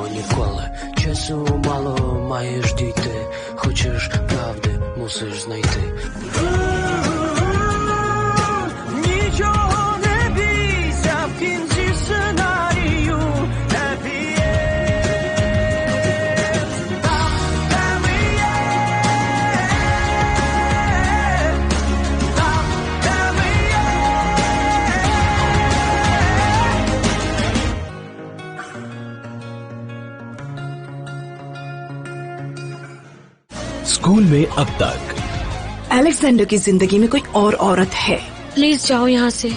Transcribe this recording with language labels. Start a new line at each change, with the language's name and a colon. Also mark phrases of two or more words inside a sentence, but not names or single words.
Ukrainian: відколи часу мало, маєш дійти. Хочеш правди, мусиш знайти. Нічого не бійся, в кінці сценарію
English: happy end.
Ukrainian: Там, де ми є. Там, де ми є.
Hindi: स्कूल में अब तक अलेक्जेंडर की जिंदगी में कोई और औरत है। प्लीज जाओ यहाँ से।